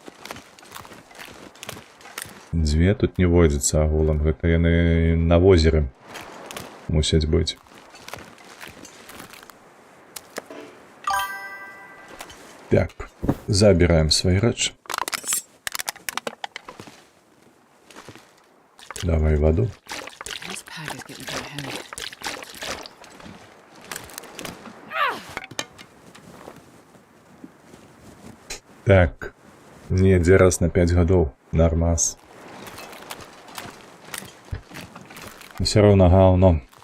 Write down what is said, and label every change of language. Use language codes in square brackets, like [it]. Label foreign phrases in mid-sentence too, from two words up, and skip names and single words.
[be] Дзве тут не водзяцца агулам, гэта яны на возеры мусяць быць. [ru] Так, забираем свои рэчы. Давай воду. [en] This pack is getting kind of heavy. [be] Так, недзе раз на 5 гадоў. [ru] Нормас. Все равно гаўно.